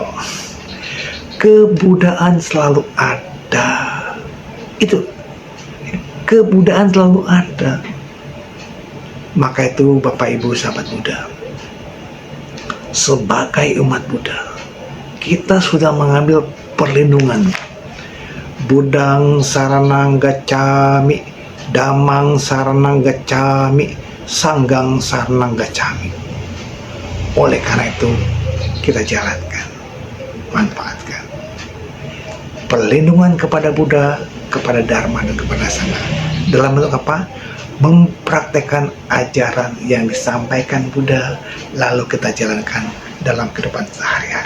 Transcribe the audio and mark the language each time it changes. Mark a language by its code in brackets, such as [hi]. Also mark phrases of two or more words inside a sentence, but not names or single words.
[id] Kebudaan selalu ada. Itu kebudaan selalu ada. Maka itu Bapak Ibu sahabat Buddha, sebagai umat Buddha, kita sudah mengambil perlindungan. [pi] Budang saranang gacami, damang saranang gacami, sanggang saranang gacami. [id] Oleh karena itu kita jalankan, manfaatkan perlindungan kepada Buddha, kepada Dharma, dan kepada Sangha. Dalam bentuk apa? Mempraktekkan ajaran yang disampaikan Buddha, lalu kita jalankan dalam kehidupan sehari-hari.